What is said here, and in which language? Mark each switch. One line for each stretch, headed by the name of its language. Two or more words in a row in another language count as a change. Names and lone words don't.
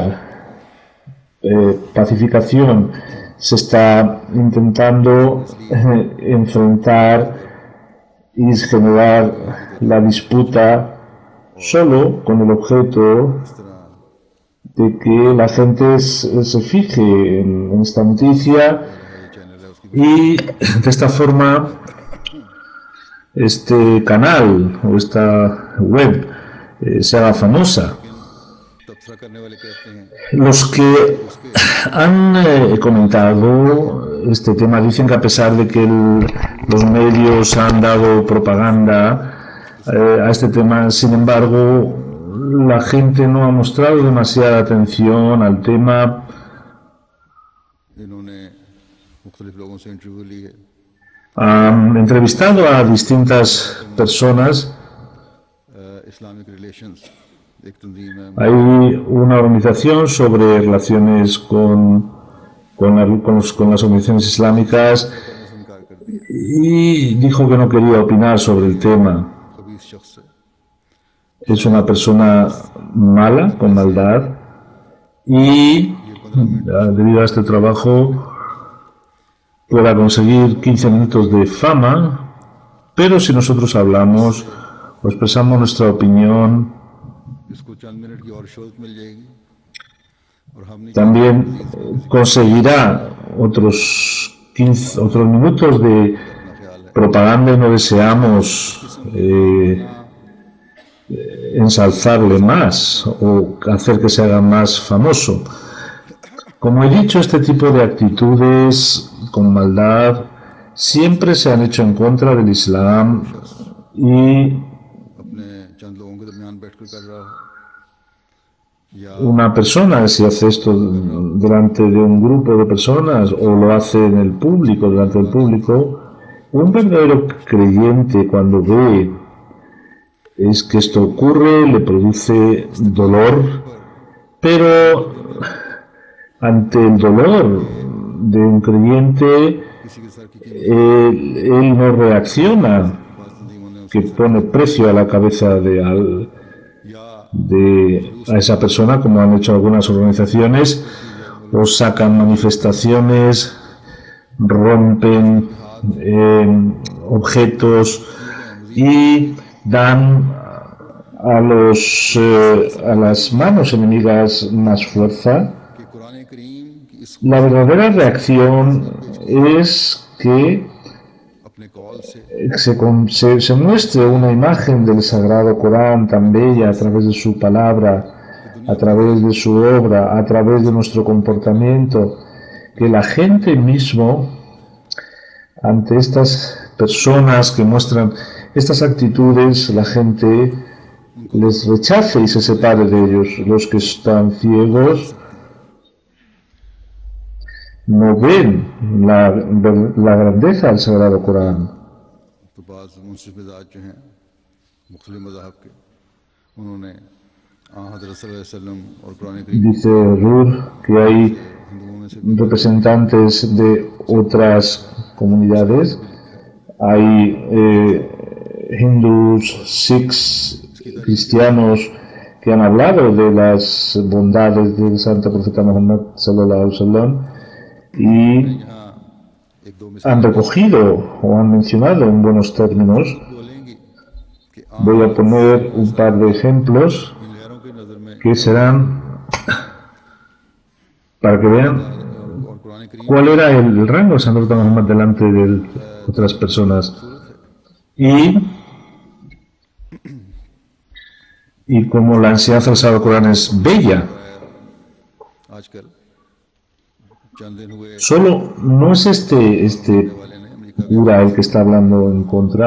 Spanish: pacificación, se está intentando enfrentar y generar la disputa solo con el objeto de que la gente se fije en esta noticia y de esta forma este canal o esta web se haga famosa.
Urdu: تبصرہ کرنے والے کہتے ہیں
Spanish: Los que han comentado este tema dicen que a pesar de que los medios han dado propaganda a este tema, sin embargo, la gente no ha mostrado demasiada atención al tema.
Urdu: انہوں نے مختلف لوگوں سے انٹرویو لی ہے
Spanish: Han entrevistado a distintas personas.
English: Islamic Relations
Urdu: ایک تنظیم ہے
Spanish: Hay una organización sobre relaciones con las organizaciones islámicas,
Urdu: کرنے سے انکار کر دیا
Spanish: y dijo que no quería opinar sobre el tema.
Urdu: خبیث شخص ہے
Spanish: Es una persona mala, con maldad, y debido a este trabajo pueda conseguir 15 minutos de fama, pero si nosotros hablamos o expresamos nuestra opinión,
Urdu: اس کو چند منٹ کی اور شودھ مل جائے گی اور ہم نہیں
Spanish: también conseguirá otros minutos de propaganda, y no deseamos ensalzarle más o hacer que se haga más famoso. Como he dicho, este tipo de actitudes con maldad siempre se han hecho en contra del Islam, y
Urdu: اپنے چند لوگوں کے درمیان بیٹھ کر کر رہا ہو یا
Spanish: una persona, si hace esto delante de un grupo de personas o lo hace en el público, delante del público, un verdadero creyente, cuando ve es que esto ocurre, le produce dolor, pero ante el dolor de un creyente,
Urdu: کسی کے سر کی
Spanish: él no reacciona,
Urdu: پاس تنظیموں نے
Spanish: que pone precio a la cabeza a esa persona, como han hecho algunas organizaciones, o sacan manifestaciones, rompen objetos y dan a las manos enemigas más fuerza.
Urdu: کہ قرآن کریم کی اس
Spanish: La verdadera reacción es que
Urdu: اپنے قول سے
Spanish: se muestre una imagen del Sagrado Corán tan bella a través de su palabra, a través de su obra, a través de nuestro comportamiento, que la gente mismo, ante estas personas que muestran estas actitudes, la gente les rechace y se separe de ellos. Los que están ciegos no ven la grandeza del Sagrado Corán.
Urdu: تو بعض منصف مزاج جو ہیں مختلف مذاہب کے انہوں نے حضرت
Arabic: صلى الله عليه وسلم
Urdu: اور قرآن کریم
Spanish: Dice Rur que hay
Urdu: ہندوؤں میں سے
Spanish: representantes de otras comunidades, hay hindús, sikhs, cristianos, que han hablado de las bondades del santo profeta Muhammad
Arabic: صلى الله عليه وسلم,
Spanish: y
Urdu: یہاں ایک دو
Spanish: han recogido o han mencionado en buenos términos.
Urdu: بولیں گی کہ
Spanish: Voy a poner un par de ejemplos
Urdu: ان لہروں کی نظر میں
Spanish: que serán para que vean
Urdu: اور قرآن کریم
Spanish: cuál era el rango de Santo Profeta Muhammad delante del otras personas. Y como la enseñanza del Sagrado Corán es bella, solo no es este cura el que está hablando en contra.